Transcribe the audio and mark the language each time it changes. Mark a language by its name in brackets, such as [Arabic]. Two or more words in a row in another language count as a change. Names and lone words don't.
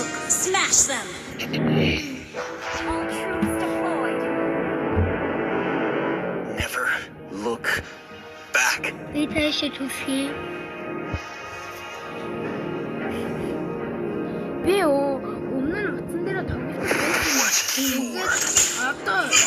[English] Smash them! All troops deployed. Never look back. [Mongolian] Би өмнө нь утсан дээр тоглож байсан. Одоо